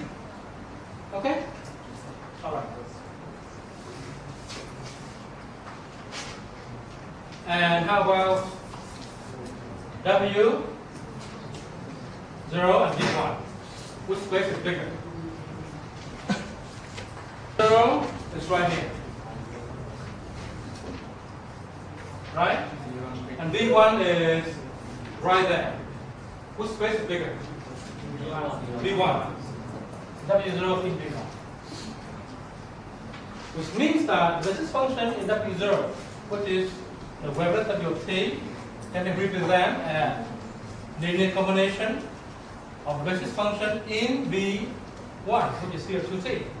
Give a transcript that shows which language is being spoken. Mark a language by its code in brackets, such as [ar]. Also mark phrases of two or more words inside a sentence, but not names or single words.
[en] Okay? Alright. And how about W, 0, and V1? Which space is bigger? 0 is right here. Right? And V1 is right there. Which space is bigger? V1. W0 in V1. Which means that the basis function in W0, which is the wavelet W of t, can be represented as linear combination of the basis function in V1, which is P of 2t.